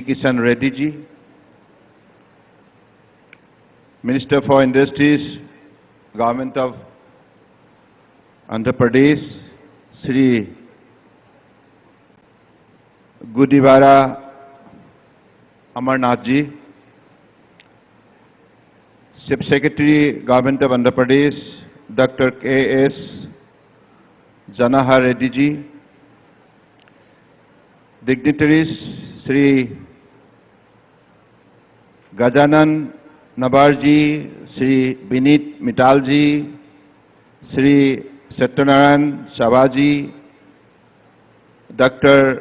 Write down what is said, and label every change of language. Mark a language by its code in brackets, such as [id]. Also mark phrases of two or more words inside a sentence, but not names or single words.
[en] Kishan Reddy ji, Minister for Industries, Government of Andhra Pradesh, Shri Gudivara Amarnath ji, Chief Secretary, Government of Andhra Pradesh, Dr. K.S. Janahar Reddy ji, dignitaries, Shri Gajanan Nabar ji, Shri Binit Mittal ji, Shri Satyanarayan Chava ji, Dr.